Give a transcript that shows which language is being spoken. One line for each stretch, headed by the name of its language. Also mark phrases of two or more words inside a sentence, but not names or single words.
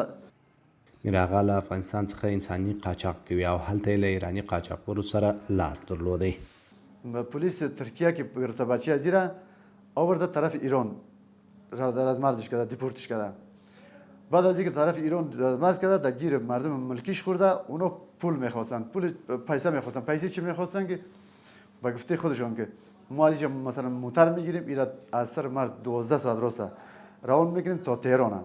Pashto: میر آغا له افغانستان څخه انساني قاچاق کوي او هلته یې له ایراني قاچاقبرو سره لاس درلودی.
Persian: پلیس ترکیه که گرفته بچه از ایره آورده طرف ایران از مردش کرده دیپورتش کرده. بعد از اینکه طرف ایران مرز کرده در گیر مردم ملکیش خورده اونا پول میخواستن، پول پیسه میخواستن. پیسه چی میخواستن که با گفته خودشون که ما از اینجا مثلا موتر میگیریم ایرا از سر مرز 12 ساعت راسته روان میکنیم تا تهران.